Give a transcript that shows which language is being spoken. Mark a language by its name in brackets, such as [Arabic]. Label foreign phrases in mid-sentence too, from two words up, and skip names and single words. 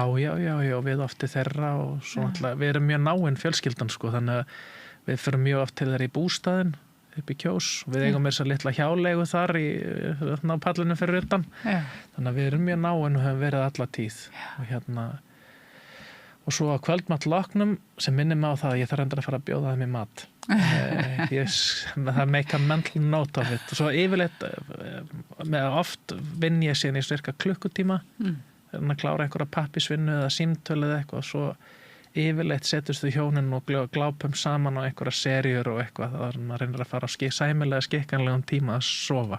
[Icelandic] Já, við ofti þeirra og svo náttúrulega, við erum mjög náinn fjölskyldan sko, þannig að við förum mjög oft til þeirra í bústaðinn upp í Kjós, við eigum þess að litla hjálegu þar á pallinu fyrir utan, þannig að við erum mjög náinn og höfum verið alla tíð og svo á kvöldmatloknum sem minnir mig á það að ég þarf endur að fara að bjóða þeim í mat. Það [English] make a mental note of it [Icelandic] og svo yfirleitt oft vinn ég síðan í cirka klukkutíma að klára einhverja pappisvinnu eða símtölu eða eitthvað og svo yfirleitt setjast við hjónin og glápum saman á einhverja seríur og eitthvað þar maður reynir að fara á sæmilega skikkanlegum tíma að sofa.